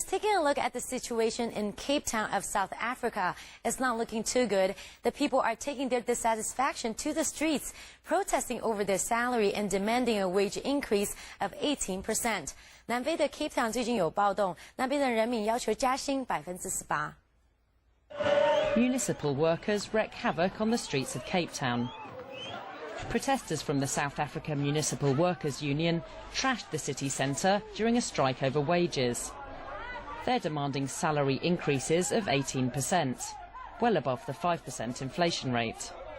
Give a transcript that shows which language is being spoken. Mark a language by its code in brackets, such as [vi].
[en] Taking a look at the situation in Cape Town of South Africa, it's not looking too good. The people are taking their dissatisfaction to the streets, protesting over their salary and demanding a wage increase of 18%. [zh] 南非的 Cape Town 最近有暴动，那边的人民要求加薪18%。 [en] Municipal workers wreak havoc on the streets of Cape Town. Protesters from the South Africa Municipal Workers Union trashed the city centre during a strike over wages. They're demanding salary increases of 18%, well above the 5% inflation rate.